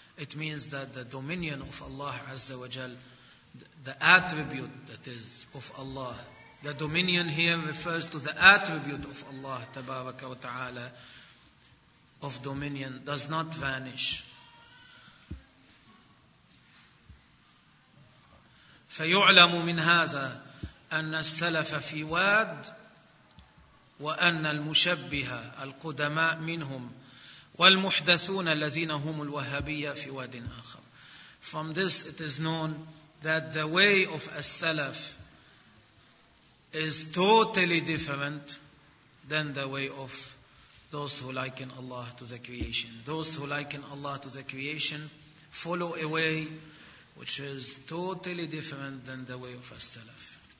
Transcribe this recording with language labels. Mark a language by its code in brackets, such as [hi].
[en] It means that the dominion of Allah, azza wa jal, the attribute that is of Allah, the dominion here refers to the attribute of Allah, tabaraka wa ta'ala, of dominion, does not vanish. [ar] فيعلم من هذا أن السلف في واد وأن المشبهة القدماء منهم والمحدثون الذين هم الوهابية في واد آخر. [en] From this it is known that the way of السلف is totally different than the way of those who liken Allah to the creation. Those who liken Allah to the creation follow a way which is totally different than the way of As-Salaf.